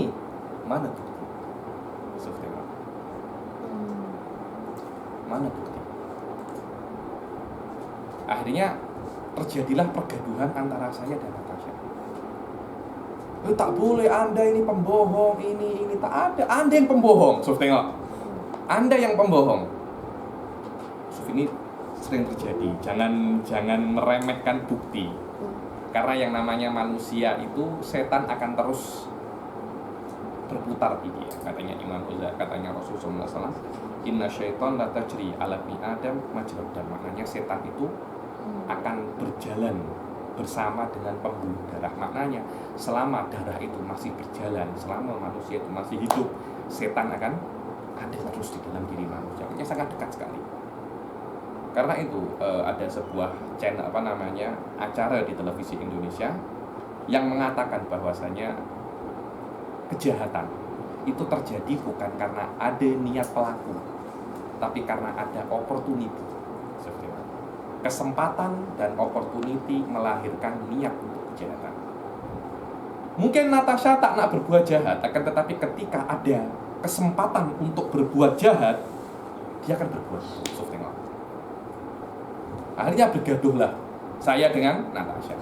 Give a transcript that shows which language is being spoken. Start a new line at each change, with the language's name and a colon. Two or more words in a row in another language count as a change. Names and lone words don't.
Indonesian: Mana bukti? Subhanallah. Mana bukti?
Malay: Akhirnya terjadilah pergaduhan antara saya dan Natasha. Tak boleh, Anda ini pembohong, ini tak ada. Anda yang pembohong. So, tengok. Anda yang pembohong. So, ini sering terjadi.
Indonesian: Jangan meremehkan bukti. Karena yang namanya manusia itu setan akan terus berputar di dia. Katanya Imam Ghazali, katanya Rasulullah SAW,
Arabic: إن الشيطان لا تجري على ابن آدم مجرى الدم.
Indonesian: Maknanya setan itu akan berjalan bersama dengan pembuluh darah. Maknanya selama darah itu masih berjalan, selama manusia itu masih hidup, setan akan ada terus di dalam diri manusia. Maknanya sangat dekat sekali. Karena itu ada sebuah channel acara di televisi Indonesia yang mengatakan bahwasanya kejahatan itu terjadi bukan karena ada niat pelaku, tapi karena ada opportunity. Kesempatan dan opportunity melahirkan niat untuk kejahatan.
Malay: Mungkin Natasha tak nak berbuat jahat, akan tetapi ketika ada kesempatan untuk berbuat jahat, dia akan berbuat. Tengok. Akhirnya bergaduhlah saya dengan Natasha.